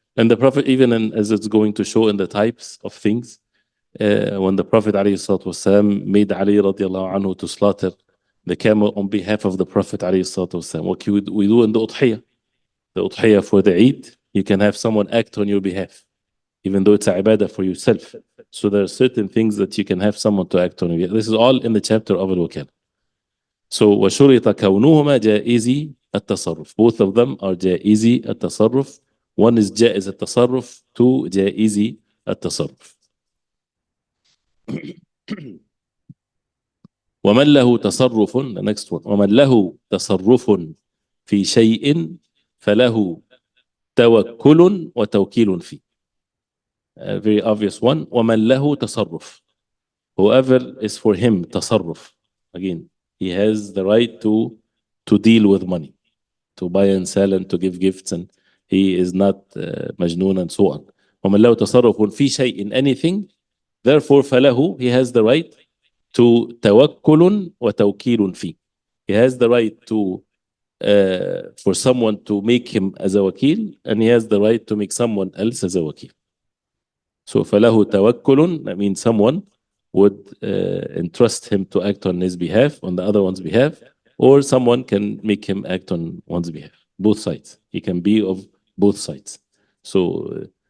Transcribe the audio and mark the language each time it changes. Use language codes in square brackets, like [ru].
[en] And the Prophet, as it's going to show in the types of things, when the Prophet ﷺ made Ali radiallahu anhu to slaughter the camel on behalf of the Prophet ﷺ, what we do in the udhiyah for the Eid, you can have someone act on your behalf, even though it's a ibadah for yourself. So there are certain things that you can have someone to act on your behalf. This is all in the chapter of Al-Wakala. [ar] So وَشُرِطَ كَوْنُهُمَا جَائِزِي التصرف. [en] Both of them are [ar] جائزي التصرف. [en] One is [ar] جائز التصرف, [en] 2 [ar] جائزي التصرف. ومن له تصرف, [en] the next one, [ar] ومن له تصرف في شيء فله توكل وتوكيل فيه. [en] A very obvious one. [ar] ومن له تصرف. [en] Whoever is for him تصرف. Again, he has the right to deal with money, to buy and sell and to give gifts, and he is not majnoon and so on. [ar] ومن له تصرف في شيء, [en] in anything, therefore [ar] فله, [en] he has the right to [ar] توكل وتوكيل فيه. [en] He has the right to for someone to make him as a wakil, and he has the right to make someone else as a wakil. So [ar] فله توكل, [en] that means someone would entrust him to act on his behalf, on the other one's behalf, or someone can make him act on one's behalf. Both sides. He can be of both sides. So